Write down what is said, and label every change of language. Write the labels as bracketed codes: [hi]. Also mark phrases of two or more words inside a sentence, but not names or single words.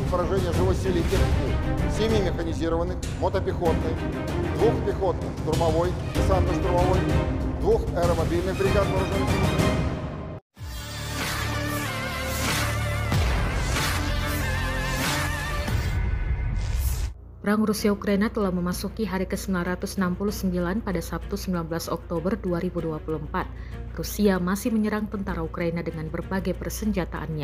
[ru] поражения живой силы и техники 7 механизированных, мотопехотной, 2 пехотных, штурмовой, десантно-штурмовой, 2 аэромобильных бригад вооруженных сил Украины. [id] Perang Rusia-Ukraina telah memasuki hari ke-969 pada Sabtu 19 Oktober 2024. Rusia masih menyerang tentara Ukraina dengan berbagai persenjataannya.